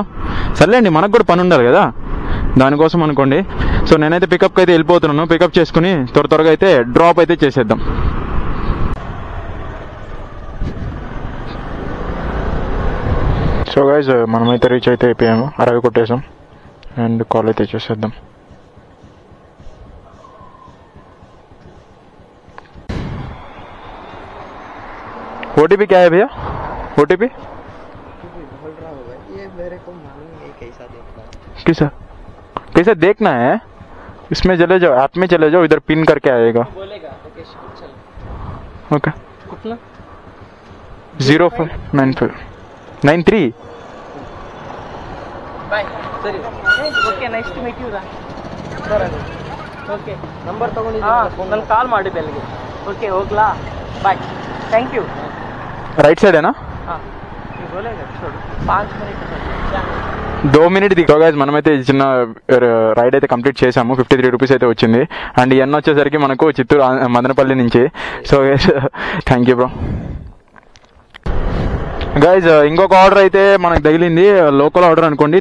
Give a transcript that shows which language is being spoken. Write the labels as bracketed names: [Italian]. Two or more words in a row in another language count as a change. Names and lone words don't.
[Telugu] సర్లేండి, మనకు కూడా పని ఉండాలి కదా, దానికోసం అనుకోండి. సో నేనైతే పికప్కి అయితే వెళ్ళిపోతున్నాను, పికప్ చేసుకుని త్వరగా అయితే డ్రాప్ అయితే చేసేద్దాం. [English] so guys [Telugu] మనమైతే రీచ్ అయితే అయిపోయాము, 60 కొట్టేసాం. అండ్ కాల్ అయితే చేసేద్దాం. [Hindi] OTP क्या है भैया? OTP बोल रहा होगा, ये मेरे को मालूम नहीं कैसा देखना है. कैसा देखना है, इसमें चले जाओ, ऐप में चले जाओ, इधर पिन करके आएगा. बोलेगा लोकेशन चल. ओके, कितना 059593. बाय. [English] ಸರಿ, okay, nice to meet you. [Kannada] ಓಕೆ, ನಂಬರ್ ತಗೊಂಡಿದ್ದೀನಿ, ನಾನು ಕಾಲ್ ಮಾಡಿದ್ದೆ ಅಲ್ಲಿಗೆ. ಓಕೆ, ಹೋಗ್ಲಾ, [English] bye, thank you. [Hindi] राइट साइड है ना? हाँ, बोलेगा छोड़ 5 मिनट. [Telugu] 2 minutes దిగా గైజ్ మనమైతే చిన్న రైడ్ అయితే కంప్లీట్ చేసాము. 53 rupees అయితే వచ్చింది. అండ్ ఇవన్నీ వచ్చేసరికి మనకు చిత్తూరు మదనపల్లి నుంచి. [English] so thank you bro. [Telugu] గైజ్ ఇంకొక ఆర్డర్ అయితే మనకు తగిలింది, [English] local order [Telugu] అనుకోండి.